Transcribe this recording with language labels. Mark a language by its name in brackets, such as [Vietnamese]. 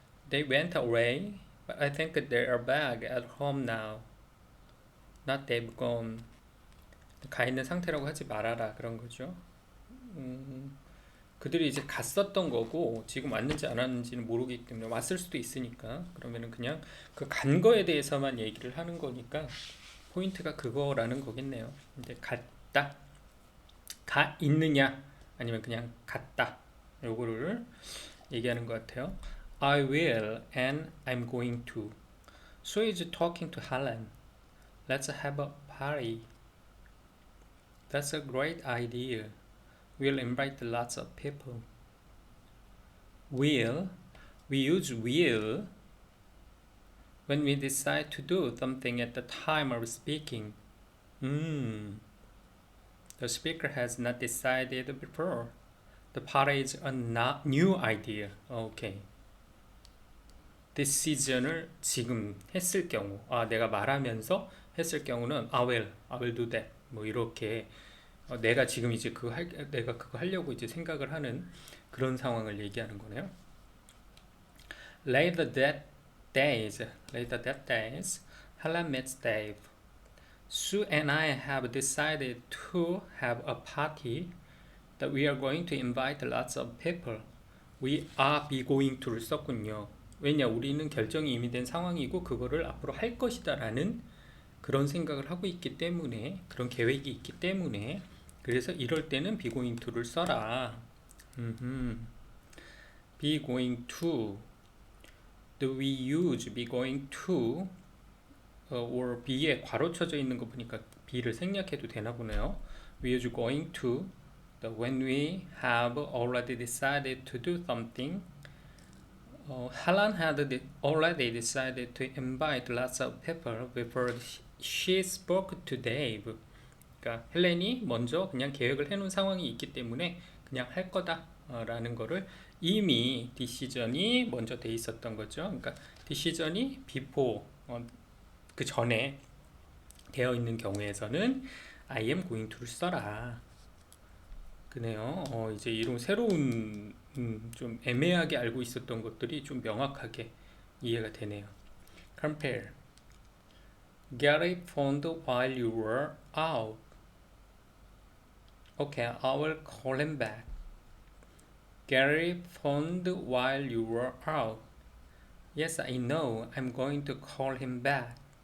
[English] They went away, but I think they are back at home now. Not they've gone. [Korean] 가 있는 상태라고 하지 말아라 그런 거죠. 그들이 이제 갔었던 거고 지금 왔는지 안 왔는지는 모르기 때문에 왔을 수도 있으니까 그러면은 그냥 그 간 거에 대해서만 얘기를 하는 거니까 포인트가 그거라는 거겠네요. 이제 갔다, 가 있느냐 아니면 그냥 갔다 요거를 얘기하는 것 같아요. [English] I will and I'm going to. Sue is talking to Helen. Let's have a party. That's a great idea. We'll invite lots of people. Will, we use will when we decide to do something at the time of speaking. The speaker has not decided before. The party is a new idea. 오케이. [Korean] decision을 지금 했을 경우, 내가 말하면서 했을 경우는 [English] I will do that. [Korean] 뭐 이렇게 내가 지금 이제 내가 그거 하려고 이제 생각을 하는 그런 상황을 얘기하는 거네요. [English] Later that days, Helen meets Dave. Sue and I have decided to have a party that we are going to invite lots of people. [Korean] We are be going to를 썼군요. 왜냐, 우리는 결정이 이미 된 상황이고 그거를 앞으로 할 것이다 라는 그런 생각을 하고 있기 때문에, 그런 계획이 있기 때문에, 그래서 이럴 때는 be going to를 써라. [English] be going to. Do we use be going to or [Korean] be에 괄호 쳐져 있는 거 보니까 be를 생략해도 되나 보네요. [English] We use going to when we have already decided to do something. Helen had already decided to invite lots of people before she spoke to Dave. [Korean] 그러니까 헬렌이 먼저 그냥 계획을 해놓은 상황이 있기 때문에 그냥 할 거다 라는 거를 이미 decision이 먼저 돼 있었던 거죠. 그러니까 decision이 before 그 전에 되어 있는 경우에서는 [English] I am going to [Korean] 를 써라. 그네요. 이제 이런 새로운 좀 애매하게 알고 있었던 것들이 좀 명확하게 이해가 되네요. [English] Compare. Gary phoned while you were out. Okay, I will call him back. Gary phoned while you were out. Yes, I know. I'm going to call him back.